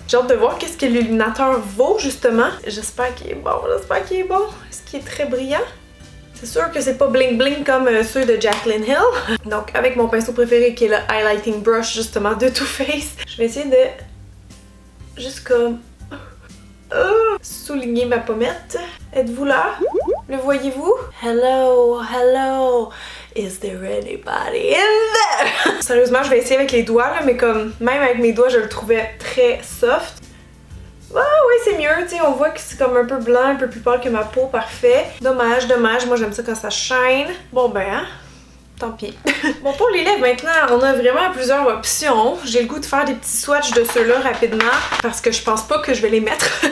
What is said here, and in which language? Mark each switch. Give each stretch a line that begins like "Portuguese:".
French: J'ai hâte de voir qu'est-ce que l'illuminateur vaut justement. J'espère qu'il est bon, j'espère qu'il est bon. Est-ce qu'il est très brillant? C'est sûr que c'est pas bling bling comme ceux de Jaclyn Hill. Donc avec mon pinceau préféré qui est le Highlighting Brush justement de Too Faced, je vais essayer de juste comme souligner ma pommette. Êtes-vous là? Le voyez-vous?
English: Hello, hello, is there anybody in there?
French: Sérieusement, je vais essayer avec les doigts là, mais comme même avec mes doigts, je le trouvais très soft. Ah oui, c'est mieux, tu sais, on voit que c'est comme un peu blanc, un peu plus pâle que ma peau, parfait. Dommage, dommage, moi j'aime ça quand ça shine. Bon ben, hein? Tant pis. Bon, pour les lèvres, maintenant, on a vraiment plusieurs options. J'ai le goût de faire des petits swatchs de ceux-là rapidement parce que je pense pas que je vais les mettre.